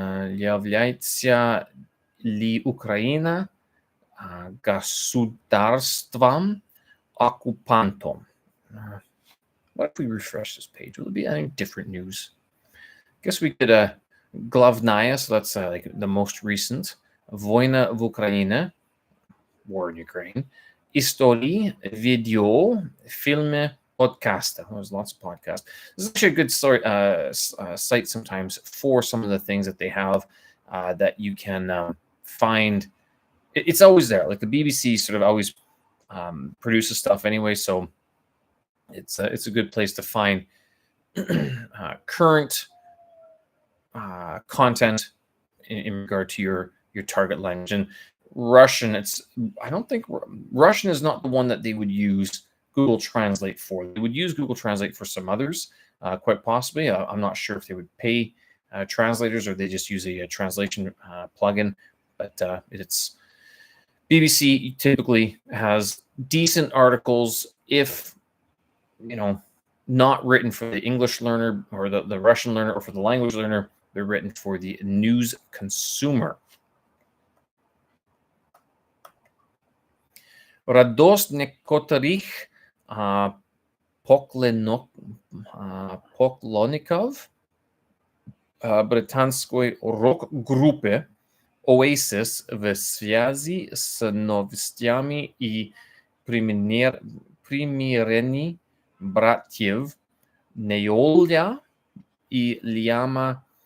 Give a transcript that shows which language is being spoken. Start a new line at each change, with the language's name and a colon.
Russian: Является ли Украина государством оккупантом?
English: What if we refresh this page? Will it be any different news? Guess we could главная, so that's like the most recent.
Russian: Война в Украине,
English: war in Ukraine.
Russian: Истории, видео, фильмы, podcasta.
English: There's lots of podcasts. This is actually a good site sometimes for some of the things that they have that you can find. It's always there. Like the BBC sort of always produces stuff anyway, so it's a good place to find current content in regard to your target language. And Russian, I don't think Russian is not the one that they would use Google Translate for. They would use Google Translate for some others, quite possibly. I'm not sure if they would pay translators or they just use a translation plugin. But it's BBC typically has decent articles, if not written for the English learner or the Russian learner or for the language learner. They're written for the news consumer.
Russian: Радост некоторых поклонников британской рок-группы Oasis в связи с новостями и примирением братьев Неоля и Лиама